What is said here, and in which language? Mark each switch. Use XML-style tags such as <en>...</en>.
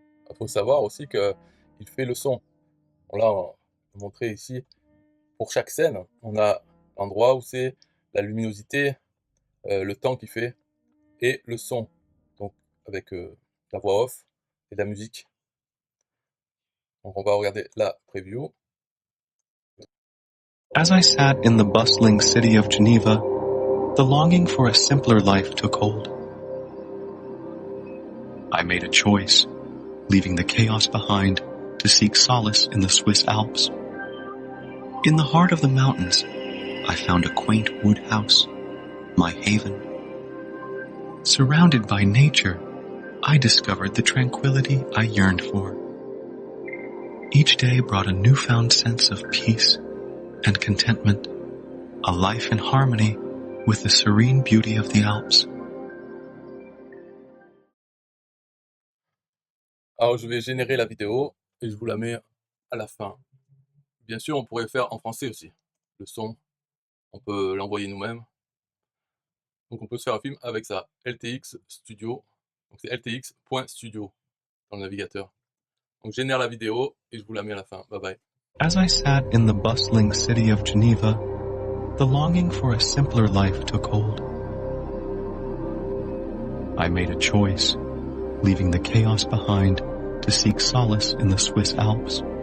<fr>Il faut savoir aussi qu'il fait le son. Bon là, on va montrer ici, pour chaque scène, on a l'endroit où c'est, la luminosité, le temps qu'il fait et le son. Donc avec la voix off et la musique. Donc on va regarder la preview.</fr> <en>As I sat in the bustling city of Geneva, the longing for a simpler life took hold. I made a choice, leaving the chaos behind to seek solace in the Swiss Alps. In the heart of the mountains, I found a quaint wood house, my haven. Surrounded by nature, I discovered the tranquility I yearned for. Each day brought a newfound sense of peace and contentment, a life in harmony with the serene beauty of the Alps.</en> <fr>Alors je vais générer la vidéo et je vous la mets à la fin. Bien sûr, on pourrait faire en français aussi. Le son, on peut l'envoyer nous-mêmes. Donc on peut se faire un film avec ça, LTX Studio. Donc c'est ltx.studio dans le navigateur. Donc je génère la vidéo et je vous la mets à la fin. Bye bye.</fr> <en>As I sat in the bustling city of Geneva, the longing for a simpler life took hold. I made a choice, leaving the chaos behind to seek solace in the Swiss Alps.</en>